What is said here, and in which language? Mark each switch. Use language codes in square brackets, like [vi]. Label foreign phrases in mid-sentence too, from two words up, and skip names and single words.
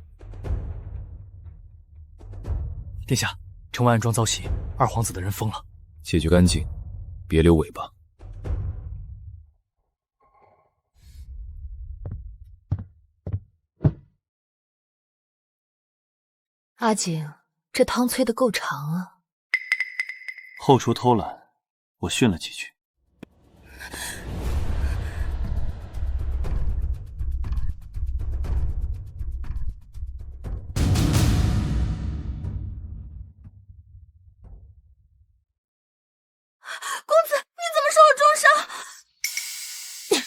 [zh] 殿下，城外暗桩遭袭，二皇子的人疯了，解决干净，別留尾巴。阿景，这汤催得夠長啊！後廚偷懶，我訓了幾句。公子，你怎么受了重傷？